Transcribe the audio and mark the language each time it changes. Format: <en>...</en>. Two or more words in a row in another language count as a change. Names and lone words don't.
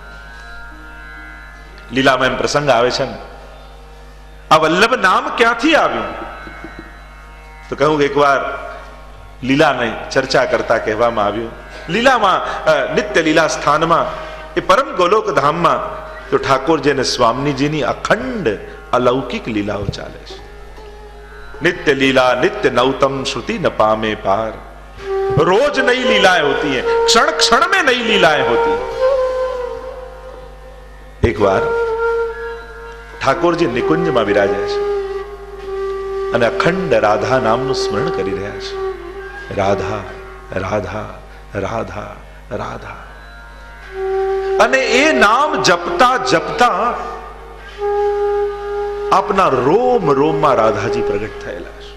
<gu>લીલામાં એમ પ્રસંગ આવે છે ને, આ વલ્લભ નામ ક્યાંથી આવ્યું? તો કહું એકવાર લીલાની ચર્ચા કરતા કહેવામાં આવ્યું, લીલામાં નિત્ય લીલા સ્થાનમાં, એ પરમ ગોલોક ધામમાં તો ઠાકોરજી અને સ્વામીજીની અખંડ અલૌકિક લીલાઓ ચાલે છે. નિત્ય લીલા નિત્ય નવતમ શ્રુતિ ન પામે પાર.</gu> <hi>रोज नई लीलाएं होती हैं, क्षण क्षण में नई लीलाएं होती हैं. एक बार</hi> <gu>ઠાકોરજી નિકુંજમાં બિરાજ્યા છે અને અખંડ રાધા નામનું સ્મરણ કરી રહ્યા છે. રાધા રાધા રાધા રાધા. અને એ નામ જપતા જપતા આપના રોમ રોમમાં રાધાજી પ્રગટ થયેલા છે.</gu>